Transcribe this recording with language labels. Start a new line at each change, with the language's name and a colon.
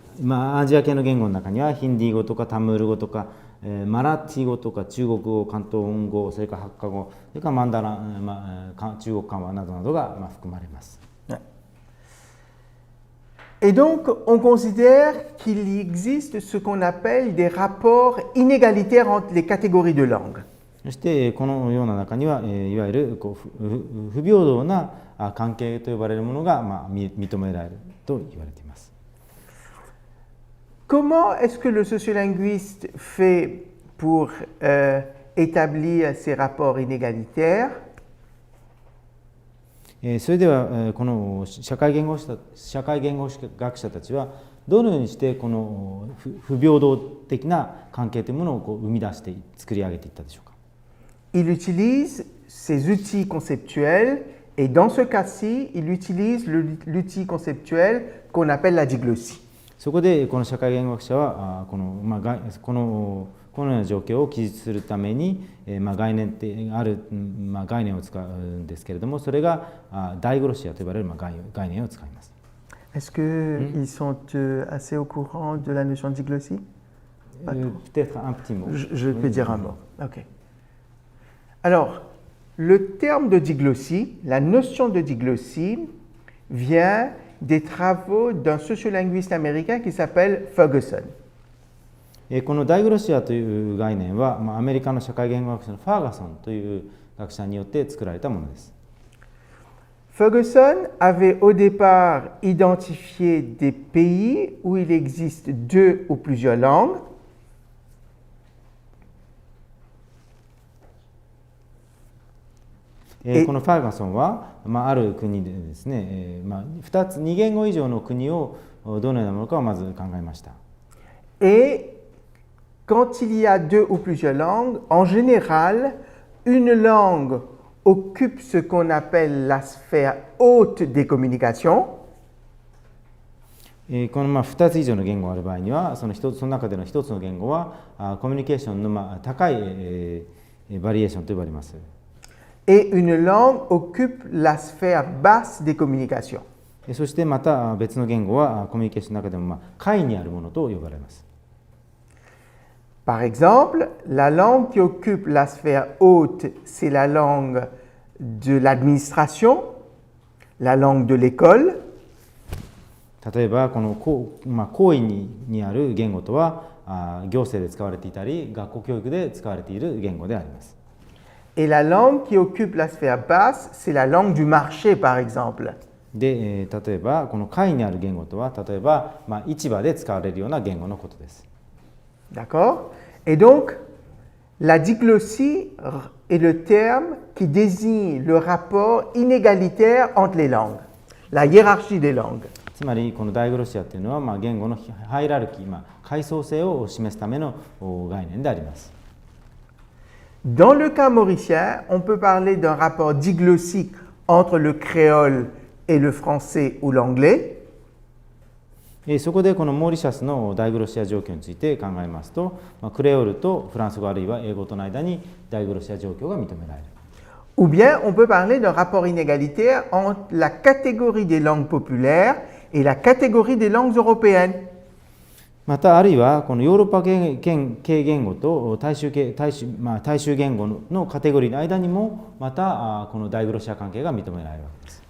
Japanese: アジア系の言語の中にはヒンディー語とかタムール語とかマラティ語とか中国語、広東語、それからハッカ語、それからマンダラン、中国漢話などなどが含まれます。
French: Et donc, on considère qu'il existe ce qu'on appelle des rapports inégalitaires entre les catégories de langues.
Japanese: そしてこのような中にはいわゆる不平等な関係と呼ばれるものが認められると言われています。
French: Comment est-ce que le sociolinguiste fait pour établir ces rapports inégalitaires?
Japanese: それではこの社会言語学者たちはどのようにしてこの不平等的な関係というものを生み出して作り上げていったでしょうか。
French: Il utilise ces outils conceptuels et dans ce cas-ci, il utilise l'outil conceptuel qu'on appelle la diglossie.
Japanese: そこでこの社会言語学者はこのような状況を記述するために、概念ってある、概念を使うんですけれども、それがダイグロシアと呼ばれる概念を使います。
French: Est-ce qu'ils sont assez au courant de la notion de diglossie? Peut-être un petit mot. Je peux dire un mot. Ok. Alors, le terme de diglossie, la notion de diglossie, vient des travaux d'un sociolinguiste américain qui s'appelle Ferguson.
Japanese: このダイグロシアという概念は、アメリカの社会言語学者のファーガソンという学者によって作られたものです。
French: Ferguson avait au départ identifié des pays où il existe 2 ou plusieurs langues.
Japanese: このファーガソンは、ある国でですね、2言語以上の国をどのようなものかをまず考えました。
French: Et quand il y a 2 ou plusieurs langues, en général, une langue occupe ce qu'on appelle la sphère haute des communications.
Japanese: この2つ以上の言語がある場合には、その中での1つの言語はコミュニケーションの高いバリエーションと呼ばれます。
French: Et une langue occupe la sphère basse des communications.
Japanese: そしてまた別の言語はコミュニケーションの中でも下位にあるものと呼ばれます。
French: Par exemple, la langue qui occupe la sphère haute, c'est la langue de l'administration, la langue de l'école.
Japanese: 例えばこの高位にある言語とは行政で使われていたり学校教育で使われている言語であります。
French: Et la langue qui occupe la sphère basse, c'est la langue du marché, par exemple.
Japanese: で、例えばこの下位にある言語とは例えば市場で使われるような言語のことです。
French: D'accord? Et donc, la diglossie est le terme qui désigne le rapport inégalitaire entre les langues, la hiérarchie des langues.
Japanese: つまりこのダイグロシアというのは言語のハイラルキー、階層性を示すための概念であります。
French: Dans le cas mauricien, on peut parler d'un rapport diglossique entre le créole et le français ou l'anglais.
Japanese: そこでこのモーリシャスのダイグロシア状況について考えますと、クレオールとフランス語あるいは英語との間にダイグロシア状況が認められる。
French: Ou bien on peut parler d'un rapport inégalitaire entre la catégorie des langues populaires et la catégorie des langues européennes.
Japanese: またあるいはこのヨーロッパ系言語と大衆言語のカテゴリーの間にもまたこのダイグロシア関係が認められるわけです。